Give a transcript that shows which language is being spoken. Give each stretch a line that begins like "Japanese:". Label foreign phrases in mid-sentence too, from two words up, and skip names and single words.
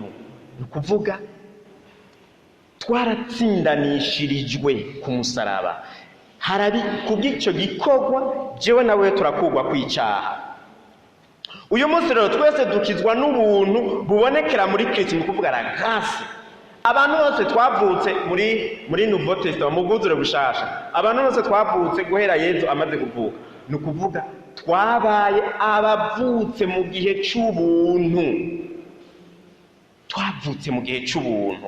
Rundi: Ni kuvuga twaratsindanishirijwe ku musaraba, harabi kubw'icyo gikorwa jewe nawe turakugwa kwicaha. Uyu munsi rero twese dukizwa n'ubuntu bubonekera muri Kristo, ni kuvuga
French: la grâce.
Rundi: Abantu bose twavutse muri Nouveau Testament, mu bwuzure bushasha, abantu bose twavutse guhera Yesu amaze kuvuka, ni ukuvuga twabaye abavutse mu gihe c'ubuntu, twavutse mu gihe c'ubuntu.